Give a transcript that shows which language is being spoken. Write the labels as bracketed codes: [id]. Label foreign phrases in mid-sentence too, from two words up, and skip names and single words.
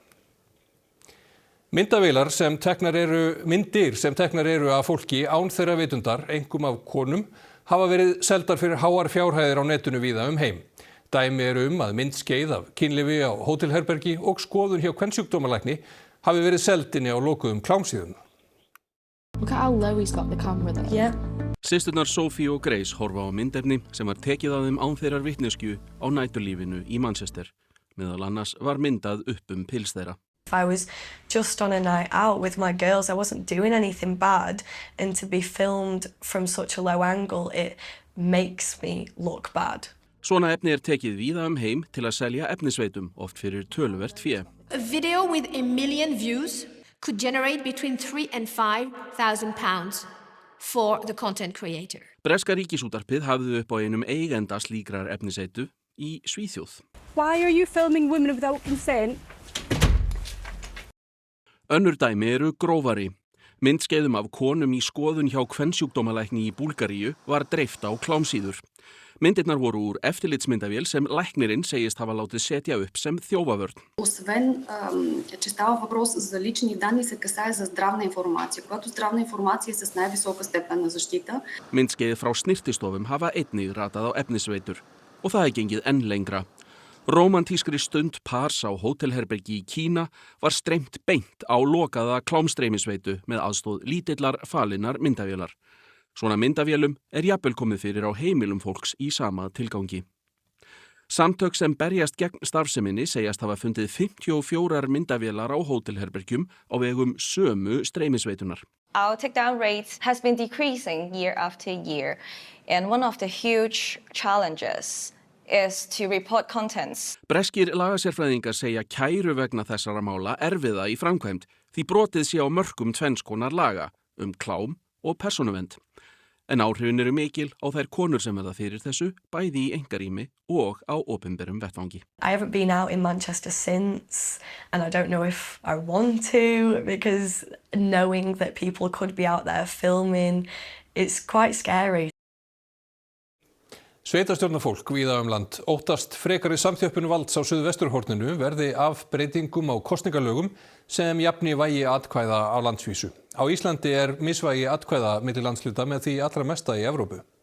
[is] Myndir sem teknar eru af fólki án þeirra vitundar, einkum af konum, hafa verið seldar fyrir háar fjárhæðir á netinu víða heim. Dæmi eru að myndskeið af kynlífi á hótelherbergi og skoðun hjá kvensjúkdómalækni hafi verið seld inni á lokuðum klámsíðum. [en] Look at how low he's got the camera there. Yeah. [is] Systurnar Sophie og Grace horfa á myndefni sem var tekið af þeim án þeirrar vitneskju á næturlífinu í Manchester. Meðal annars var myndað upp pils þeirra. [en] I was just on a night out with my girls. I wasn't doing anything bad, and to be filmed from such a low angle, it makes me look bad. [is] Svona efni tekið víða heim til að selja efnisveitum, oft fyrir töluvert fé. [en] A video with 1 million views could generate between £3,000 and £5,000 for the content creator. [is] Breska ríkisútvarpið hafði upp á einum eigenda slíkrar efnisveitu í Svíþjóð. [en] Why are you filming women without consent? [is] Önnur dæmi eru grófari. Myndskeiðum af konum í skoðun hjá kvensjúkdómalækni í Búlgaríu var dreift á klámsíður. Myndirnar voru úr eftirlitsmyndavél sem læknirinn segist hafa látið setja upp sem þjófavörn. [bg] Освен, че става въпрос за лични данни, се касае за здравна информация. Когато здравна информация е с най-висока степен на защита. [is] Myndskeið frá snirtistofum hafa einnig ratað á efnisveitur og það gengið enn lengra. Rómantískri stund pars á hótelherbergi í Kína var streymt beint á lokaða klámstreymisveitu með aðstóð lítillar falinnar myndavélar. Svona myndavélum jafnvel komið fyrir á heimilum fólks í sama tilgangi. Samtök sem berjast gegn starfseminni segjast hafa fundið 54 myndavélar á hótelherbergjum á vegum sömu streymisveitunar. [en] Our takedown rate has been decreasing year after year, and one of the huge challenges is to report contents. [is] Breskir lagasérfræðingar segja kæru vegna þessara mála erfiða í framkvæmd því brotið sé á mörkum tvenns konar laga klám og persónuvernd. En áhrifin eru mikil á þær konur sem verða fyrir þessu, bæði í einkarými og á opinberum vettvangi. [en] I haven't been out in Manchester since, and I don't know if I want to, because knowing that people could be out there filming, it's quite scary. [is] Sveitarstjórnarfólk víða land óttast frekari samþjöppun valds á suðvesturhorninu verði af breytingum á kosningalögum sem jafni vægi atkvæða á landsvísu. Á Íslandi misvægi atkvæða milli landshluta með því allra mesta í Evrópu.